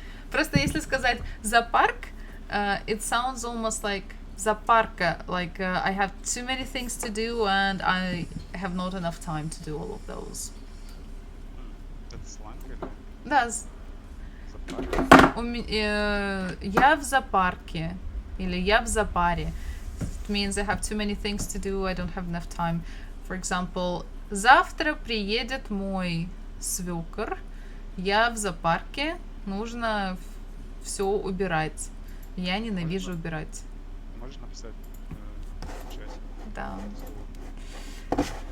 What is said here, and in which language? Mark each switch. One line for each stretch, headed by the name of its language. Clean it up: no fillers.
Russian: Просто если сказать
English: зоопарк, it sounds almost like зоопарка, like I have too many things to do and I have not enough time to do all of those.
Russian: Это сленг или Да, зоопарк? я в зоопарке или я в зоопаре.
English: It means I have too many things to do, I don't have enough time. For example,
Russian: завтра приедет мой свекр, я в зоопарке, нужно все убирать. Я ненавижу убирать. Можешь написать в чате? Да. слово?